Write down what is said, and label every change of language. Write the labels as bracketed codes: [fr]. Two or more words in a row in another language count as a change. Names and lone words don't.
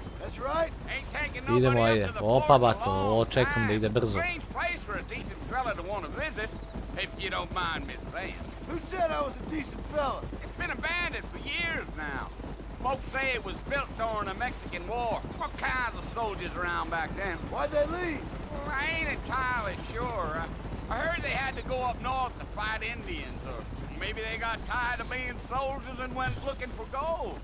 [en] That's right. Ain't taking [sr] Idemo, [en] nobody [sr] ajde. [en] up to the [sr] Opa, [en] fort [sr] bato, [en] a long [sr] ovo čekam da [en] time. [sr] ide brzo. [en] Strange place for a decent fella to want to visit, if you don't mind me saying. Who said I was a decent fella? It's been abandoned for years now. Folks say it was built during the Mexican War. What kinds of soldiers around back then? Why'd they leave? Well, I ain't entirely sure. I heard they had to go up north to fight Indians, or maybe they got tired of being soldiers and went looking for gold.